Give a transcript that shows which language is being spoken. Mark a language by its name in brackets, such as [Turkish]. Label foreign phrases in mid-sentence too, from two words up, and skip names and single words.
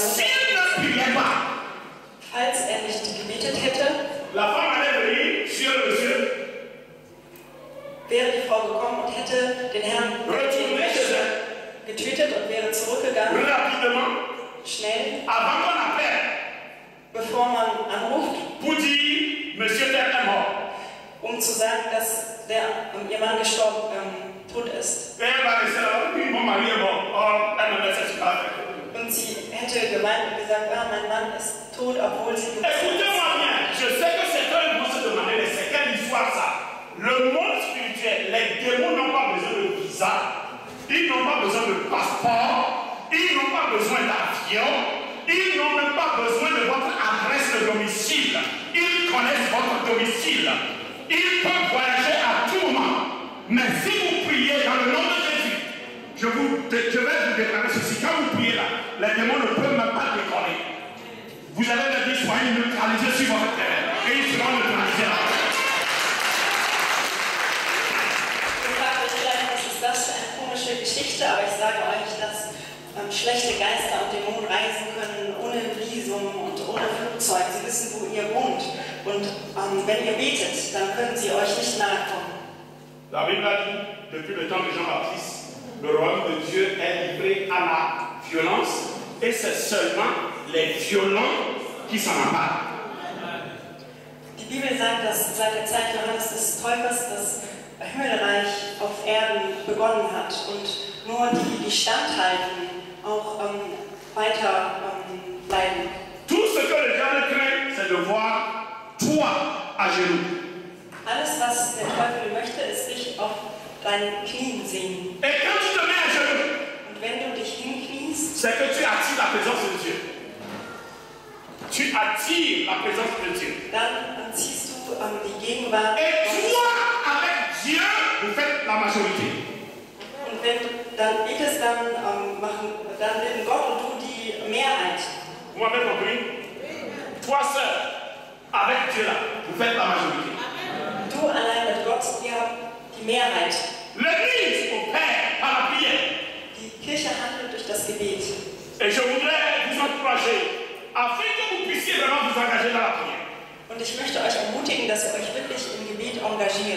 [French] S'il [German] Mutter, [French] ne priait pas, [German] falls er nicht gebetet hätte, [French] la femme allait venir sur le monsieur, [German] wäre die Frau gekommen und hätte den Herrn [French] retourner chez elle, [German] getötet und wäre zurückgegangen, [French] rapidement, [German] schnell, [French] avant qu'on appelle, [German] bevor man anruft, [French] pour dire, monsieur tel est mort. [German] um zu sagen, dass ihr Mann gestorben tot ist. [French] Et elle va rester là, oui, mon mari est mort. Oh, elle me laisse pas. [German] Und sie hätte gemeint und gesagt, ah, mein Mann ist tot, obwohl sie tot ist. [French] Écoutez-moi bien, je sais que certains vont se demander, mais c'est quelle histoire ça? Le monde spirituel, les démons n'ont pas besoin de visa, ils n'ont pas besoin de passeport, ils n'ont pas besoin d'avion, ils n'ont même pas besoin de votre adresse de domicile. Ils connaissent votre domicile. Ils peuvent voyager à tout moment. Mais si vous priez dans le nom de Jésus, je vais vous déclarer ceci. Quand vous priez là, les démons ne peuvent même pas décoller. Vous allez leur dire, soyez neutralisés sur votre terrain. Et ils seront neutralisés là. [German] Ihr fragt euch vielleicht, was ist das für eine komische Geschichte, aber ich sage euch, dass schlechte Geister und Dämonen reisen können ohne Visum und ohne Flugzeug. Sie wissen, wo ihr wohnt. Und wenn ihr betet, dann können sie euch nicht nahe kommen. [French] La Bible a dit, depuis le temps de Jean-Baptiste, le royaume de Dieu est livré à la violence et c'est seulement les violents qui s'en emparent. [German] Die Bibel sagt, dass seit der Zeit Johannes des Täufers das Himmelreich auf Erden begonnen hat und nur die, die standhalten, auch weiter bleiben. [French] Tout ce que le diable craint, c'est de voir toi à genoux. [German] Alles, was der Teufel möchte, ist dich auf deinen Knien sehen. [French] Et quand tu te mets à genoux, [German] Und wenn du dich hinkniest, [French] c'est que tu attires la présence de Dieu. Tu attires la présence de Dieu. [German] dann ziehst du die Gegenwart [French] Et [German] Gottes. [French] toi, avec Dieu, vous faites la majorité. [German] Und wenn du dann betest, dann bilden Gott und du die Mehrheit. [French] Vous m'avez compris? Toi seul, avec Dieu là, vous faites la majorité. [German] Du allein mit Gott, ihr habt die Mehrheit. [French] L'Église opère par la prière. [German] Die Kirche handelt durch das Gebet. [French] Et je voudrais vous encourager afin que vous puissiez vraiment vous engager dans la prière. [German] Und ich möchte euch ermutigen, dass ihr euch wirklich im Gebet engagiert.